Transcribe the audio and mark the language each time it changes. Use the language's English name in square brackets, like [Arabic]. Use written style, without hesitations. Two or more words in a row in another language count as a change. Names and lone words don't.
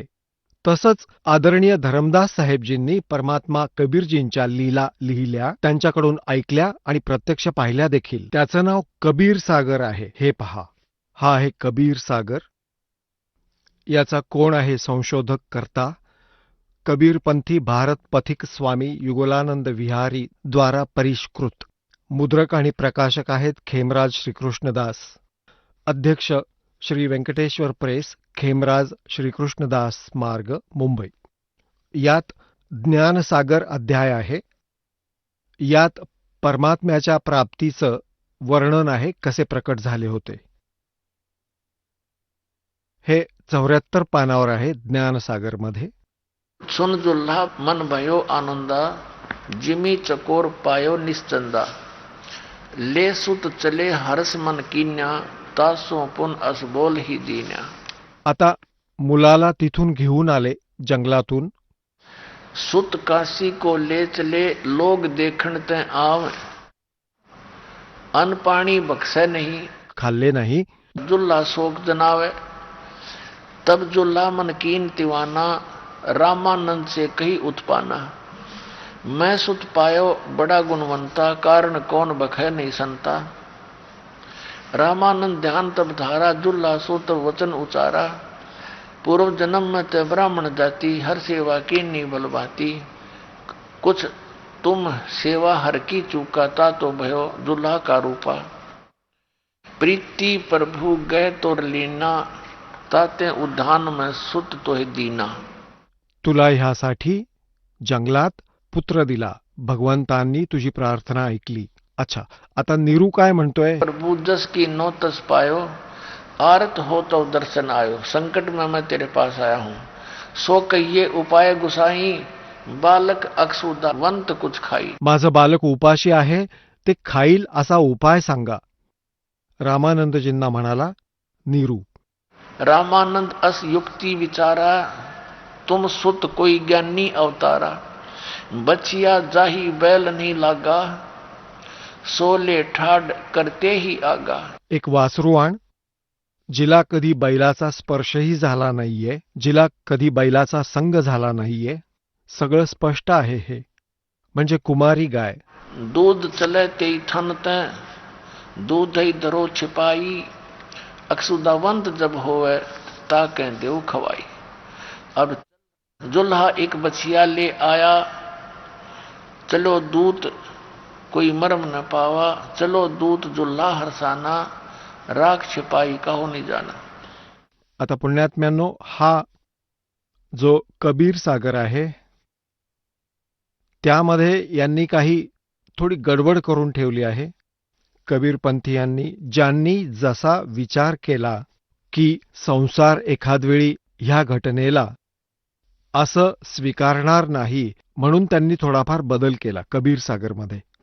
[Marathi] तसंच आदरणीय धरमदास साहेबजींनी परमात्मा कबीरजींच्या लीला लिहिल्या, त्यांच्याकडून ऐकल्या आणि प्रत्यक्ष पाहिल्या देखील. त्याचं नाव कबीर सागर आहे. हे पहा, हा आहे कबीर सागर. याचा कोण आहे संशोधक करता? कबीरपंथी भारत पथिक स्वामी युगलानंद विहारी द्वारा परिष्कृत. मुद्रक आणि प्रकाशक आहेत खेमराज श्रीकृष्णदास. अध्यक्ष श्री व्यंकटेश्वर प्रेस, खेमराज श्रीकृष्णदास मार्ग, मुंबई. यात ज्ञानसागर अध्याय आहे. यात परमात्म्याच्या प्राप्तीचं वर्णन आहे, कसे प्रकट झाले होते. हे 74 पानावर आहे ज्ञानसागरमध्ये. [Hindi] सुन जुल्हा मन भयो आनंदा, जिमी चकोर पायो निश्चंदा. ले सुत चले हरस मन कीन्या, तासो पुन अस बोल ही दीन्या. [Marathi] आता मुलाला तिथून घेऊन आले जंगलातून. [Hindi] सुत काशी को ले चले, लोग देखण ते आव. अन्न पानी बख्शे नहीं, [Marathi] खाल्ले नाही. [Hindi] जुल्हा शोक जनावे. तब जुल्हा मन कीन तिवाना, रामानंद से कही उत्पाना. मैं सुत पायो बड़ा गुणवंता, कारण कौन बखे नहीं संता. रामानंद ध्यान तब धारा, जुल्हा सो तब वचन उचारा. पूर्व जन्म में ते ब्राह्मण जाति, हर सेवा कीनी बलबाती. कुछ तुम सेवा हर की चूकाता, तो भयो जुल्हा का रूपा. प्रीति प्रभु गए तोर लीना, ताते उद्यान में सुत तोहे दीना. [Marathi] तुला ह्यासाठी जंगलात पुत्र दिला. भगवंतांनी तुझी प्रार्थना ऐकली. अच्छा, आता नीरू काय म्हणतोय? [Hindi] प्रभु जस की नो तस पायो, आरत हो तो दर्शन आयो. संकट में मैं तेरे पास आया हूं, सो कहिए उपाय गुसाई, बालक अक्षुदावंत कुछ खाई. [Marathi] माझं बालक उपाशी आहे, ते खाईल असा उपाय सांगा. रामानंदजींना म्हणाला नीरू. [Hindi] रामानंद अस युक्ति विचारा, तुम सुत कोई ज्ञानी अवतारा. बचिया जाही बैल नहीं लागा, सोले ठाड करते ही आगा. [Marathi] एक वासरू आण, जिला कधी बैलाचा स्पर्शही झाला नाहीये, जिला कधी बैलाचा संग झाला नाहीये. सगळं स्पष्ट आहे हे. म्हणजे कुमारी गाय. [Hindi] दूध चले ते थन ते, दूध ही धरो छिपाई. अक्षुदावंत जब होवे, ताके देव खवाई. अब जुल्हा एक बछिया ले आया, चलो दूत कोई मरम न पावा. चलो दूत जुल्हा हरसाना, राख छिपाई कहो नहीं जाना. [Marathi] आता पुण्यात्म्यांनो, हा जो कबीर सागर आहे त्यामध्ये यांनी काही थोडी गडबड करून ठेवली आहे. कबीरपंथीयांनी ज्यांनी जसा विचार केला की संसार एखादवेळी ह्या घटनेला असं स्वीकारणार नाही, म्हणून त्यांनी थोडाफार बदल केला कबीर सागरमध्ये.